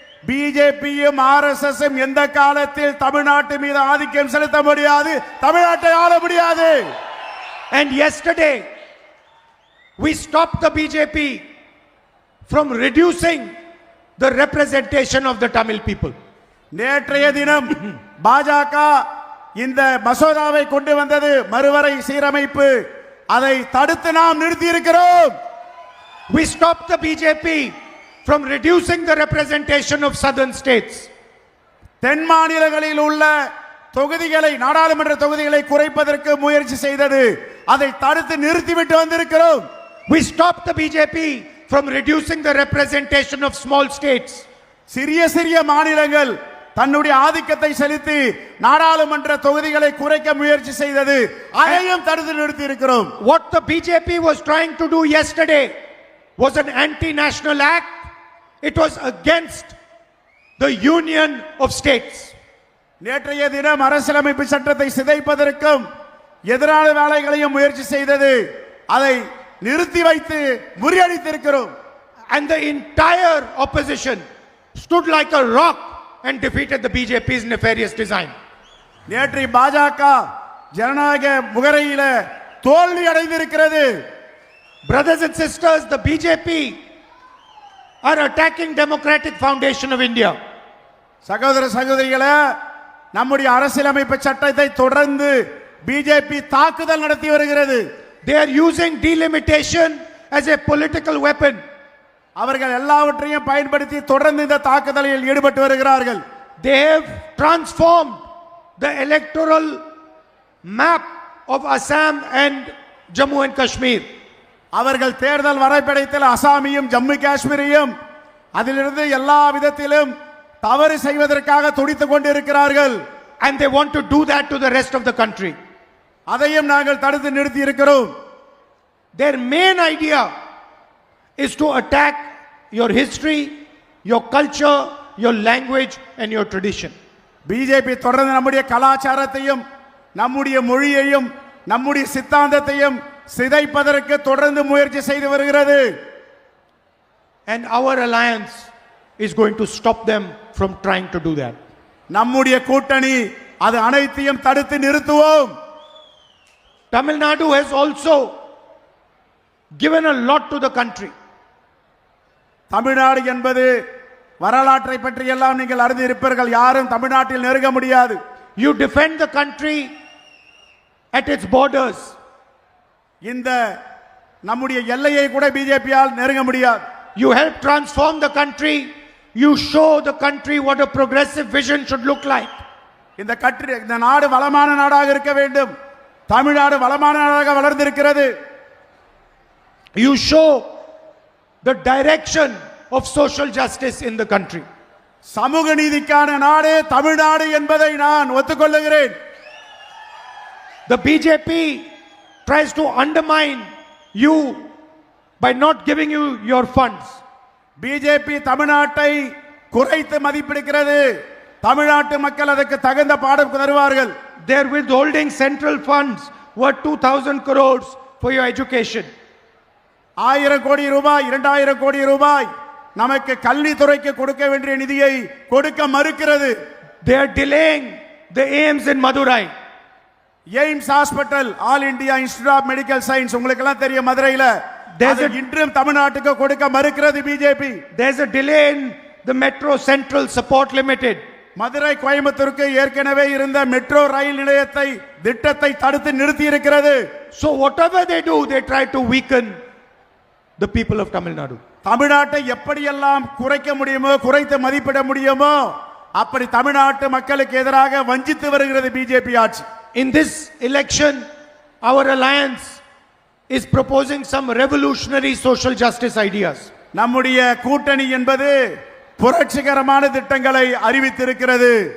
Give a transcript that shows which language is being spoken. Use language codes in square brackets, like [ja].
[ta] பிஜேபியும் ஆர்எஸ்எஸும் எந்த காலத்தில் தமிழ்நாட்டு மீது ஆதிக்கம் செலுத்த முடியாது, தமிழ்நாட்டை ஆள முடியாது. [en] And yesterday, we stopped the BJP from reducing the representation of the Tamil people. [ta] நேற்றைய தினம் பாஜக இந்த மசோதாவை கொண்டு வந்தது மறுவரை சீரமைப்பு, அதை தடுத்து நாம் நிறுத்தி இருக்கிறோம். [en] We stopped the BJP from reducing the representation of southern states. [ta] தென் மாநிலங்களில் உள்ள தொகுதிகளை, நாடாளுமன்ற தொகுதிகளை குறைப்பதற்கு முயற்சி செய்தது, அதை தடுத்து நிறுத்திவிட்டு வந்திருக்கிறோம். [en] We stopped the BJP from reducing the representation of small states. [ta] சிறிய சிறிய மாநிலங்கள் தன்னுடைய ஆதிக்கத்தை செலுத்தி நாடாளுமன்ற தொகுதிகளை குறைக்க முயற்சி செய்தது, அதையும் தடுத்து நிறுத்தி இருக்கிறோம். [en] What the BJP was trying to do yesterday was an anti-national act. It was against the union of states. [ta] நேற்றைய தினம் அரசியலமைப்பு சட்டத்தை சிதைப்பதற்கும் எதிரான வேலைகளையும் முயற்சி செய்தது, அதை நிறுத்தி வைத்து முறியடித்திருக்கிறோம். [en] And the entire opposition stood like a rock and defeated the BJP's nefarious design. [ta] நேற்று பாஜக ஜனநாயக முகரையில தோல்வி அடைந்திருக்கிறது. [en] Brothers and sisters, the BJP are attacking democratic foundation of India. [ta] சகோதர சகோதரிகளே, நம்முடைய அரசியலமைப்பு சட்டத்தை தொடர்ந்து பிஜேபி தாக்குதல் நடத்தி வருகிறது. [en] They are using delimitation as a political weapon. [ta] அவர்கள் எல்லாவற்றையும் பயன்படுத்தி தொடர்ந்து இந்த தாக்குதலில் ஈடுபட்டு வருகிறார்கள். [en] They have transformed the electoral map of Assam and Jammu and Kashmir. [ta] அவர்கள் தேர்தல் வரைபடத்தில் அசாமியும் ஜம்மு காஷ்மீரையும் அதிலிருந்து எல்லா விதத்திலும் தவறு செய்வதற்காக துடித்துக் கொண்டிருக்கிறார்கள். [en] And they want to do that to the rest of the country. [ta] அதையும் நாங்கள் தடுத்து நிறுத்தி இருக்கிறோம். [en] Their main idea is to attack your history, your culture, your language and your tradition. [ta] BJP தொடர்ந்து நம்முடைய கலாச்சாரத்தையும் நம்முடைய மொழியையும் நம்முடைய சித்தாந்தத்தையும் சிதைப்பதற்கு தொடர்ந்து முயற்சி செய்து வருகிறது. [en] And our alliance is going to stop them from trying to do that. [ta] நம்முடைய கூட்டணி அது அனைத்தையும் தடுத்து நிறுத்துவோம். [en] Tamil Nadu has also given a lot to the country. [ta] Tamil Nadu என்பது வரலாற்றை பற்றி எல்லாம் நீங்கள் அறிந்து இருப்பீர்கள். யாரும் தமிழ்நாட்டில் நெருங்க முடியாது. [en] You defend the country at its borders. [ta] இந்த நம்முடைய எல்லையை கூட பிஜேபியால் நெருங்க முடியாது. [en] You help transform the country. You show the country what a progressive vision should look like. [ta] இந்த நாடு வளமான நாடாக இருக்க வேண்டும். தமிழ்நாடு வளமான நாடாக வளர்ந்திருக்கிறது. [en] You show the direction of social justice in the country. [ta] சமூக நீதிக்கான நாடு தமிழ்நாடு என்பதை நான் ஒத்துக்கொள்ளுகிறேன். [en] The BJP tries to undermine you by not giving you your funds. [ta] BJP தமிழ்நாட்டை குறைத்து மதிப்பிடுகிறது. தமிழ்நாட்டு மக்கள் அதற்கு தகுந்த பாடம் தருவார்கள். [en] They are withholding central funds worth 2,000 crores for your education. [ta] 1000 கோடி ரூபாய் 2000 கோடி ரூபாய் நமக்கு கல்வித்துறைக்கு கொடுக்க வேண்டிய நிதியை கொடுக்க மறுக்கிறது. [en] They are delaying the AIIMS in Madurai. [ta] AIIMS hospital, all India institute of medical science, உங்களுக்கு எல்லாம் தெரியும் மதுரையில, இன்றும் தமிழ்நாட்டுக்கு கொடுக்க மறுக்கிறது BJP. [en] There's a delay in the Metro Central Support Limited. [ta] Madurai கோயம்புத்தூருக்கு ஏற்கனவே இருந்த மெட்ரோ ரயில் நிலையத்தை திட்டத்தை தடுத்து நிறுத்தி இருக்கிறது. [en] So whatever they do, they try to weaken the people of Tamil Nadu. [ta] தமிழ்நாட்டை எப்படியெல்லாம் குறைக்க முடியுமோ, குறைத்து மதிப்பிட முடியுமோ அப்படி தமிழ்நாட்டு மக்களுக்கு எதிராக வஞ்சித்து வருகிறது பிஜேபி ஆட்சி. [en] In this election, our alliance is proposing some revolutionary social justice ideas. [ta] நம்முடைய கூட்டணி என்பது புரட்சிகரமான திட்டங்களை அறிவித்திருக்கிறது.